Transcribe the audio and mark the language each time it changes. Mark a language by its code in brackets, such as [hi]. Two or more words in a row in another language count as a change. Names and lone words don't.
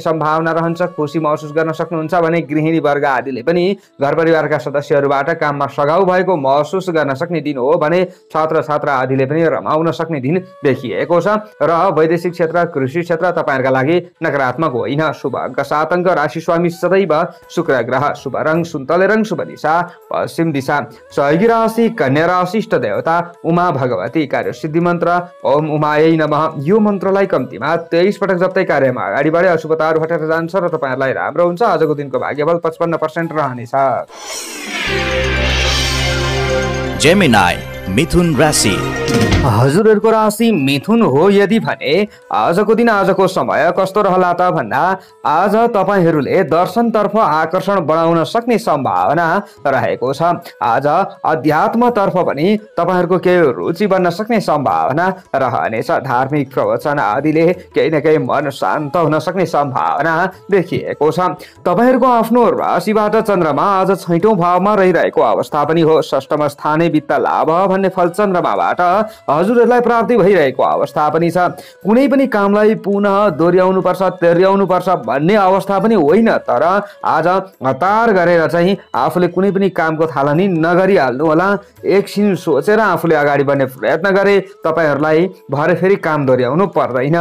[ne] खुसी महसुस गर्न सक्नु सक्नुहुन्छ भने गृहिणी वर्ग आदिले पनि घर परिवारका सदस्यहरूबाट काममा सघाउ भएको महसुस गर्न सक्ने दिन हो भने छात्र छात्रा आदिले पनि रमाउन सक्ने दिन देखिएको छ र वैदेशिक क्षेत्र कृषि क्षेत्र तपाईहरुका लागि नकारात्मक होइन। शुभ अङ्क 7 अङ्क राशि स्वामी सदैव शुक्र ग्रह। शुभ रङ सुन्तले रङ। शुभ दिशा पश्चिम दिशा। सहयोगी राशि कन्या राशि। इष्ट देवता उमा भगवती। कार्य सिद्धि मन्त्र [sa] ओम उमायै नमः। [ne] यो मन्त्रलाई कम्तीमा 23 पटक जप्दै कार्यमा अगाडि बढे अशुभताहरू हटेर जान्छ र तपाईहरुलाई राम्रो हुन्छ। आजको दिनको भाग्यबल 55% रहनेछ। जेमिनाई मिथुन राशि। हजुरहरूको राशि मिथुन हो यदि भने आजको दिन आजको समय कस्तो रहला त भन्दा आज तपाईहरूले दर्शनतर्फ आकर्षण बढाउन सक्ने सम्भावना रहेको छ। आज अध्यात्मतर्फ पनि तपाईहरूको केही रुचि बन्न सक्ने सम्भावना रहनेछ। धार्मिक प्रवचन आदिले केही न केही मन शान्त हुन सक्ने सम्भावना देखिएको छ। तपाईहरूको आफ्नो राशिबाट चन्द्रमा आज 6औं भावमा रहिरहेको अवस्था पनि हो। [sa] षष्ठम स्थाने वित्त लाभ [ne] भन्ने फल चन्द्रमाबाट हजुरहरूलाई प्राप्ति भइरहेको अवस्था पनि छ। कुनै पनि कामलाई पुनः दोहोर्याउनु पर्छ तेर्याउनु पर्छ भन्ने अवस्था पनि होइन, तर आज हतार गरेर चाहिँ आफूले कुनै पनि कामको थालनी नगरिहाल्नु होला। एकछिन सोचेर आफूले अगाडि बढ्ने प्रयत्न गरे तपाईहरूलाई भरे फेरि काम दोहोर्याउनु पर्दैन।